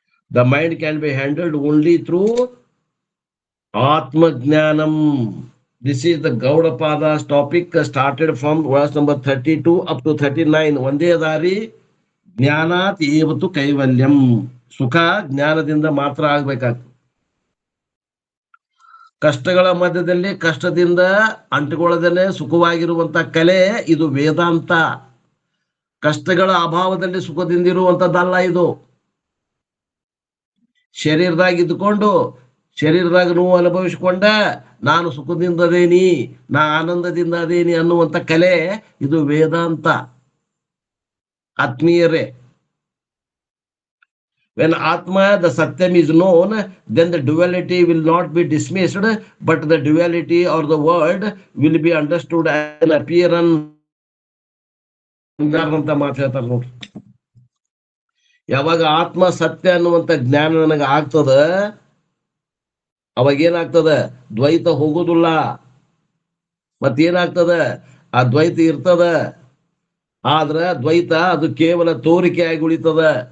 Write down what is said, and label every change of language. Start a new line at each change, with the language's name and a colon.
English: The mind can be handled only through Atma Jnanam. This is the Gaudapada's topic, started from verse number 32 up to 39.
Kannada: ಒಂದೇ ದಾರಿ,
Sanskrit: ಜ್ಞಾನಾತ್ ಏವತು ಕೈವಲ್ಯಂ.
Kannada: ಸುಖ ಜ್ಞಾನದಿಂದ ಮಾತ್ರ ಆಗ್ಬೇಕಾಗ್ತದೆ. ಕಷ್ಟಗಳ ಮಧ್ಯದಲ್ಲಿ ಕಷ್ಟದಿಂದ ಅಂಟುಕೊಳ್ಳದೇನೆ ಸುಖವಾಗಿರುವಂತ ಕಲೆ ಇದು ವೇದಾಂತ. ಕಷ್ಟಗಳ ಅಭಾವದಲ್ಲಿ ಸುಖದಿಂದಿರುವಂತದ್ದಲ್ಲ ಇದು. ಶರೀರದಾಗ ಇದ್ಕೊಂಡು ಶರೀರದಾಗ ನೋವು ಅನುಭವಿಸಿಕೊಂಡ ನಾನು ಸುಖದಿಂದ ಅದೇನಿ, ನಾ ಆನಂದದಿಂದ ಅದೇನಿ ಅನ್ನುವಂತ ಕಲೆ ಇದು ವೇದಾಂತ. ಆತ್ಮೀಯರೇ,
English: when atma the satyam is known, then the duality will not be dismissed, but the duality or the world will be understood as an appearance
Kannada: ಅಂತ ಮಾತು ಹೇಳ್ತಾರೆ ನೋಡ್ರಿ. ಯಾವಾಗ ಆತ್ಮ ಸತ್ಯ ಅನ್ನುವಂತ ಜ್ಞಾನ ನನಗೆ ಆಗ್ತದ, ಅವಾಗ ಏನಾಗ್ತದ, ದ್ವೈತ ಹೋಗುದಿಲ್ಲ. ಮತ್ತೇನಾಗ್ತದ, ಆ ದ್ವೈತ ಇರ್ತದ, ಆದ್ರ ದ್ವೈತ ಅದು ಕೇವಲ ತೋರಿಕೆಯಾಗಿ ಉಳಿತದ.